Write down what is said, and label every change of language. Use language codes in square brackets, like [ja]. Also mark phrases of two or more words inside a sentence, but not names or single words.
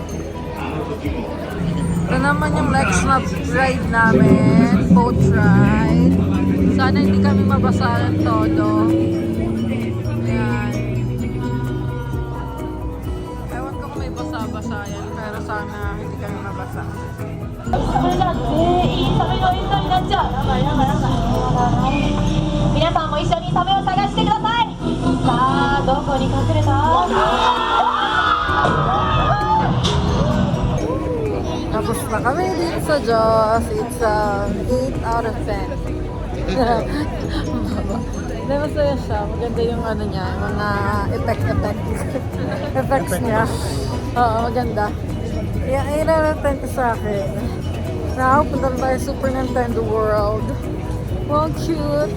[tl] Ito naman yung next na ride namin. [en] Boat ride. [tl] Sana hindi kami mabasa ng todo. Ayan. Ewan ko kung may basa-basa yan. Pero sana hindi kami mabasa. [ja] それじゃあ全員サメの餌になっちゃう。やばいやばいやばい。皆さんも一緒にサメを探してください。さあどこに隠れた？ [tl] Tapos na kami dito sa Diyos. [en] It's 8 out of 10. [tl] Hindi, masaya siya. Maganda yung ano niya, yung mga effects niya. Oo, maganda. Yung [en] 8 out of 10 [tl] ko sa akin. Now, punta na tayo Super Nintendo World. [en] Wow, cute.